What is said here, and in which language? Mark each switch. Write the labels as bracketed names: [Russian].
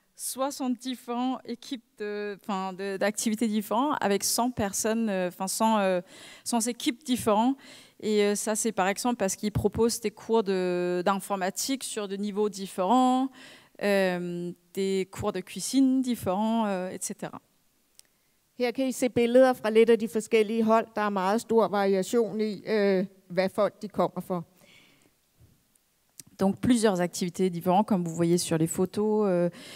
[French] 60 différentes équipes d'activités différentes avec 100 personnes, 100 équipes différentes. Et ça, c'est par exemple parce qu'ils proposent des cours d'informatique sur des niveaux différents, des cours de cuisine différents, etc. [Danish] Her kan I se billeder fra lidt af de forskellige hold. Der er meget stor variation i, hvad folk de kommer for. [French] Donc plusieurs activités différentes, comme vous voyez sur les photos.